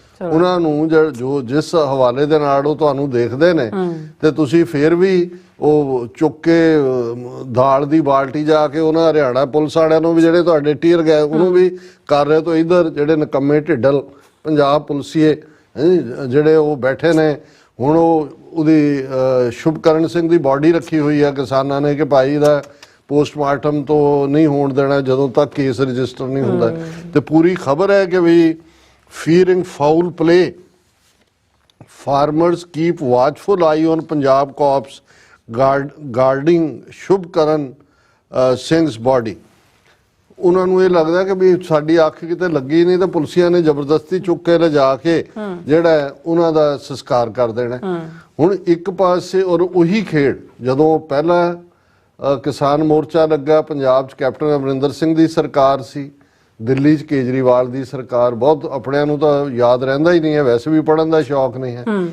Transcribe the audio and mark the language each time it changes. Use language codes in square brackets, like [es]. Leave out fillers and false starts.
[pa] ਉਹਨਾਂ ਨੂੰ ਜੋ ਜਿਸ ਹਵਾਲੇ ਦੇ ਨਾਲ ਉਹ ਤੁਹਾਨੂੰ ਦੇਖਦੇ ਨੇ ਤੇ ਤੁਸੀਂ ਫਿਰ ਵੀ ਉਹ ਚੁੱਕ ਕੇ ਦਾਲ ਦੀ ਬਾਲਟੀ ਜਾ ਕੇ ਉਹਨਾਂ ਹਰਿਆਣਾ ਪੁਲਿਸ ਵਾਲਿਆਂ ਨੂੰ ਵੀ ਜਿਹੜੇ ਤੁਹਾਡੇ ਟੀਅਰ ਗਏ ਉਹਨੂੰ ਵੀ ਕਰ ਰਹੇ। ਤੋਂ ਇਧਰ ਜਿਹੜੇ ਨਕੰਮੇ ਢਿੱਡਲ ਪੰਜਾਬ ਪੁਲਿਸੀਏ ਜਿਹੜੇ ਉਹ ਬੈਠੇ ਨੇ। ਹੁਣ ਉਹਦੀ ਸ਼ੁਭਕਰਨ ਸਿੰਘ ਦੀ ਬਾਡੀ ਰੱਖੀ ਹੋਈ ਆ ਕਿਸਾਨਾਂ ਨੇ ਕਿ ਭਾਈ ਦਾ ਪੋਸਟਮਾਰਟਮ ਤੋਂ ਨਹੀਂ ਹੋਣ ਦੇਣਾ ਜਦੋਂ ਤੱਕ ਕੇਸ ਰਜਿਸਟਰ ਨਹੀਂ ਹੁੰਦਾ। ਤੇ ਪੂਰੀ ਖਬਰ ਹੈ ਕਿ ਵੀ [en] fearing foul play, farmers keep watchful eye on Punjab cops guarding Shubhkaran Singh's body। [pa] ਉਹਨਾਂ ਨੂੰ ਇਹ ਲੱਗਦਾ ਕਿ ਵੀ ਸਾਡੀ ਅੱਖ ਕਿਤੇ ਲੱਗੀ ਨਹੀਂ ਤਾਂ ਪੁਲਿਸੀਆਂ ਨੇ ਜ਼ਬਰਦਸਤੀ ਚੁੱਕ ਕੇ ਲਿਜਾ ਕੇ ਜਿਹੜਾ ਉਹਨਾਂ ਦਾ ਸੰਸਕਾਰ ਕਰ ਦੇਣਾ। ਹੁਣ ਇੱਕ ਪਾਸੇ ਔਰ ਉਹੀ ਖੇਡ ਜਦੋਂ ਪਹਿਲਾਂ ਕਿਸਾਨ ਮੋਰਚਾ ਲੱਗਾ ਪੰਜਾਬ 'ਚ ਕੈਪਟਨ ਅਮਰਿੰਦਰ ਸਿੰਘ ਦੀ ਸਰਕਾਰ ਸੀ, ਦਿੱਲੀ 'ਚ ਕੇਜਰੀਵਾਲ ਦੀ ਸਰਕਾਰ, ਬਹੁਤ ਆਪਣਿਆਂ ਨੂੰ ਤਾਂ ਯਾਦ ਰਹਿੰਦਾ ਹੀ ਨਹੀਂ ਹੈ, ਵੈਸੇ ਵੀ ਪੜ੍ਹਨ ਦਾ ਸ਼ੌਕ ਨਹੀਂ ਹੈ।